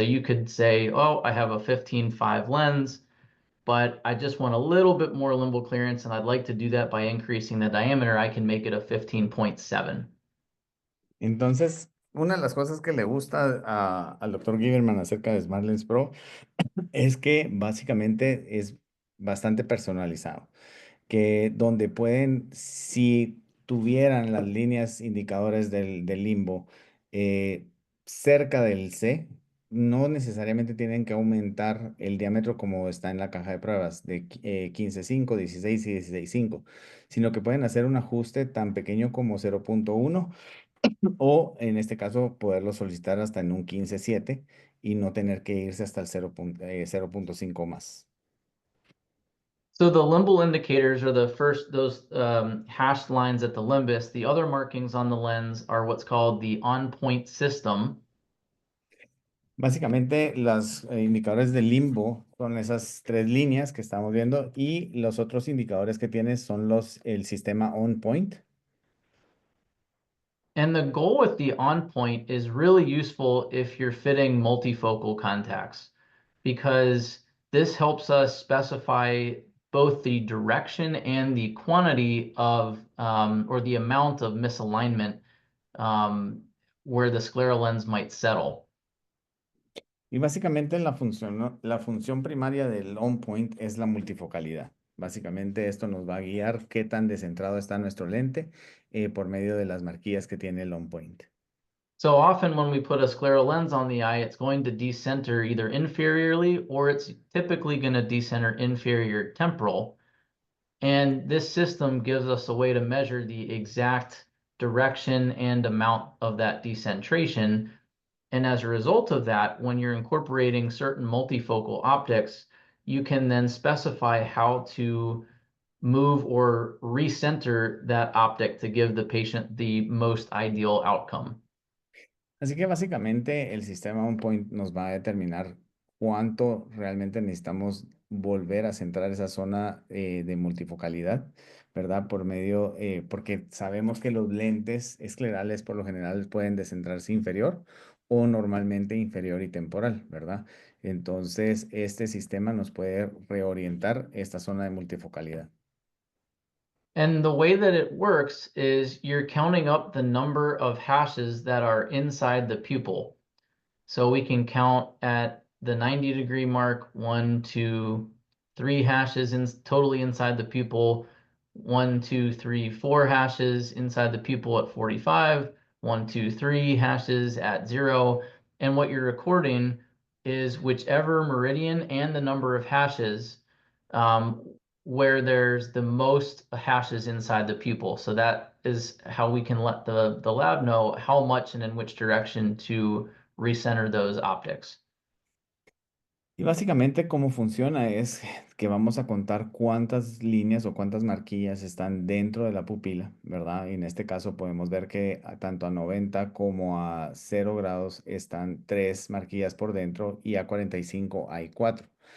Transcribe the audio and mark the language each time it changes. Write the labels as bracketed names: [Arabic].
[English] So you could say, oh, I have a 15.5 lens, but I just want a little bit more limbal clearance and I'd like to do that by increasing the diameter. I can make it a 15.7. [Spanish] Entonces, una de las cosas que le gusta al doctor Giverman acerca de SmartLens Pro es que básicamente es bastante personalizado, que donde pueden, si tuvieran las líneas indicadores del limbo eh, cerca del C, no necesariamente tienen que aumentar el diámetro como está en la caja de pruebas de 15.5, 16 y 16.5, sino que pueden hacer un ajuste tan pequeño como 0.1 o en este caso poderlo solicitar hasta en un 15.7 y no tener que irse hasta el 0.5 más. [English] So the limbal indicators are those hashed lines at the limbus. The other markings on the lens are what's called the on-point system. [Spanish] Básicamente, los indicadores de limbo son esas tres líneas que estamos viendo y los otros indicadores que tienes son el sistema on point. [English] And the goal with the on point is really useful if you're fitting multifocal contacts, because this helps us specify both the direction and the quantity of, or the amount of misalignment where the scleral lens might settle. [Spanish] Y básicamente la función primaria del on point es la multifocalidad. Básicamente esto nos va a guiar qué tan descentrado está nuestro lente por medio de las marquillas que tiene el on point. [English] So often when we put a scleral lens on the eye, it's going to decenter either inferiorly or it's typically going to decenter inferior temporal. And this system gives us a way to measure the exact direction and amount of that decentration. And as a result of that, when you're incorporating certain multifocal optics, you can then specify how to move or recenter that optic to give the patient the most ideal outcome. [Spanish] Así que básicamente el sistema on point nos va a determinar cuánto realmente necesitamos volver a centrar esa zona de multifocalidad, ¿verdad? Porque sabemos que los lentes esclerales por lo general pueden descentrarse inferior o normalmente inferior y temporal, ¿verdad? Entonces, este sistema nos puede reorientar esta zona de multifocalidad. [English] And the way that it works is you're counting up the number of hashes that are inside the pupil. So we can count at the 90-degree mark, 1, 2, 3 hashes totally inside the pupil. 1, 2, 3, 4 hashes inside the pupil at 45, 1, 2, 3 hashes at 0. And what you're recording is whichever meridian and the number of hashes where there's the most hashes inside the pupil. So that is how we can let the lab know how much and in which direction to recenter those optics. [Spanish] Y básicamente cómo funciona es que vamos a contar cuántas líneas o cuántas marquillas están dentro de la pupila, ¿verdad? Y en este caso podemos ver que tanto a 90 como a 0 grados están 3 marquillas por dentro y a 45 hay 4.